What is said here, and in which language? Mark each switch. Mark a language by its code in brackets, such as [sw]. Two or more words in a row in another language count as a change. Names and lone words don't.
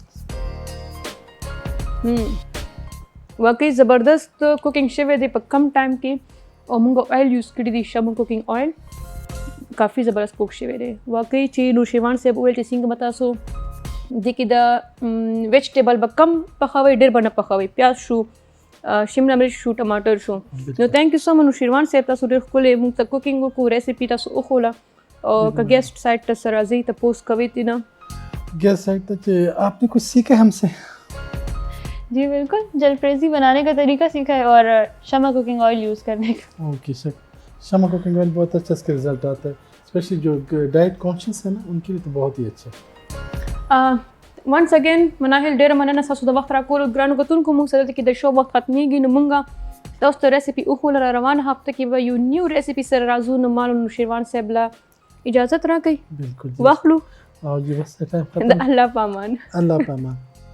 [ps] واقعي زبردست کوکنګ شوی دی په کم ټایم کې او موږ [en] oil use [ps] کړي دي شمع [en] cooking oil [ps] کافي زبردست کوک شوی دی واقعي چې نو شیروان صاحب وویل چې څنګه به تاسو دې کې د ویجټیبل به کم پخوئ ډېر به نه پخوئ پیاز شو شملا مرچ شو ټماټر شو نو [en] thank you so much [ps] نو شیروان صاحب تاسو ډېر ښکلی موږ ته کوکینګ وکړو ریسیپي تاسو وښوله او که گیسٹ سائٹ ته سره راځئ تپوس کوئ تینا [en] guest side [ur] ته چې آپ نے کچھ سیکھا ہم سے جی بالکل جلفریزی بنانے کا طریقہ سیکھا ہے اور شمع [en] cooking oil [ur] یوز کرنے کا اوکے سر شمع [en] cooking oil [ur] بہت اچھا اس کا رزلٹ آتا ہے اسپیشلی جو [en] diet conscious [ur] ہے نا ان کے لیے تو بہت ہی اچھا [en] once again [ps] مناهل ډېره مننه ستاسو د وخت راکولو ګرانو کتونکو موږ سره کې د شو وخت ختمیږي نو موږ تاسو ته ریسیپي وښوله روانه هفته کې به یو [en] new recipe [ps] سره راځو نو مالو نو شیروان صاحب له اجازت راکئ بالکل واخلو [ur] اور یہ بس ٹائم [ps] د الله په امان اللہ پامان